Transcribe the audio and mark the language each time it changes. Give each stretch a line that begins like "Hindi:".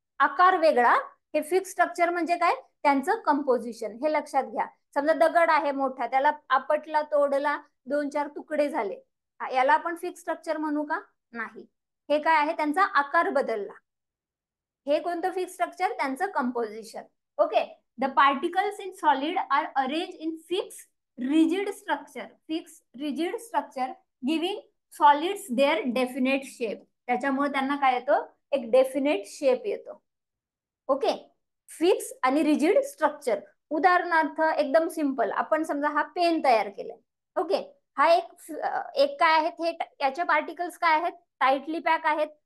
Marathi: आकार वेगळा, हे फिक्स स्ट्रक्चर म्हणजे काय, त्यांचं कंपोजिशन, हे लक्षात घ्या. समजा दगड आहे मोठा, त्याला आपटला, तोडला, 2-4 तुकडे झाले, याला आपण फिक्स स्ट्रक्चर म्हणू का? नाही. हे काय आहे, त्यांचा आकार बदलला, हे कोणतं फिक्स स्ट्रक्चर, त्यांचं composition. Okay.
English: The particles in solid are arrange in fix rigid structure, fix rigid structure giving solids their definite shape.
Marathi: त्याच्यामुळे त्यांना काय येतो, एक डेफिनेट शेप येतो. ओके. फिक्स आणि रिजिड स्ट्रक्चर. उदाहरणार्थ एकदम सिंपल, आपण समजा हा पेन तयार केलाय. ओके. हा एक काय आहेत, हे याचे पार्टिकल्स काय आहेत, टाइटली पॅक आहेत,